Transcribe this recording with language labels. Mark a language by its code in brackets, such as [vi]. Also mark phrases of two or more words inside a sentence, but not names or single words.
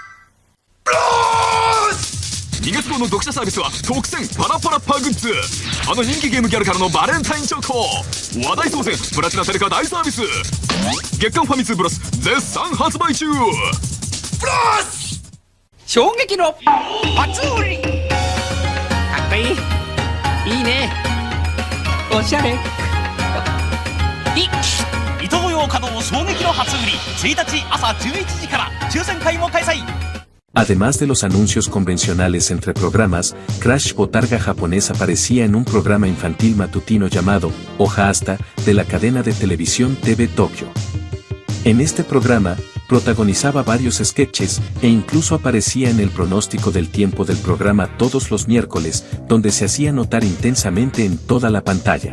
[ja] 2 月号の読者サービスは特選パラパラッパーグッズあの人気ゲームギャルからのバレンタインチョコ話題当選プラチナテレカ大サービス月刊ファミ通ブロス絶賛発売中ブロス衝撃の初売りかっこいいいいねおしゃれイトーヨーカドー衝撃の初売り1日朝11時から抽選会も開催 [es] Además de los anuncios convencionales entre programas, Crash Botarga japonés aparecía en un programa infantil matutino llamado Hoja Hasta de la cadena de televisión TV Tokyo. En este programa, protagonizaba varios sketches e incluso aparecía en el pronóstico del tiempo del programa todos los miércoles, donde se hacía notar intensamente en toda la pantalla.